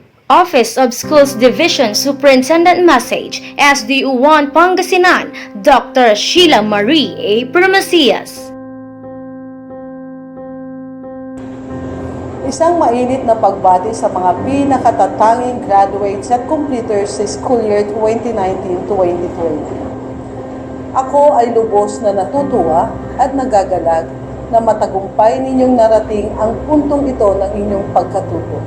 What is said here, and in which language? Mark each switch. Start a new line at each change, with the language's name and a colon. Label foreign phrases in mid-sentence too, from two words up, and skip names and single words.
English: Office of Schools Division Superintendent Message, SDU1 Pangasinan, Dr. Sheila Marie A. Promasias.
Filipino: Isang mainit na pagbati sa mga pinakatatanging graduates at completers sa
English: school year
Filipino: 2019-2020. Ako ay lubos na natutuwa at nagagalag na matagumpay ninyong narating ang puntong ito ng inyong pagkatuto.